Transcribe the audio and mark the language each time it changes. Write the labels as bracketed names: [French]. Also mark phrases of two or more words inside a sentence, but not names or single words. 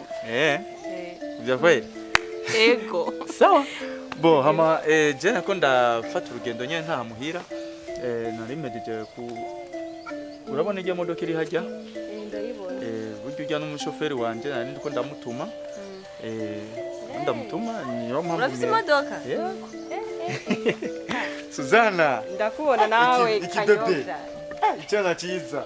[Swahili] Vya kweli? [Rundi] Ego. [Swahili] Sawa. [Rundi] Bo hama je nako ndafata urugendo nye nta muhira nari mejeje urabona ijya modoka iri hajya ndayibona buryo ujya n'umushoferi wanje nari ndiko ndamutuma ndamutuma niyo mpamvu urafise imodoka [Kinyarwanda] yego Suzana [Rundi] ndakubona nawe kanyobya [Kinyarwanda] icyana cyiza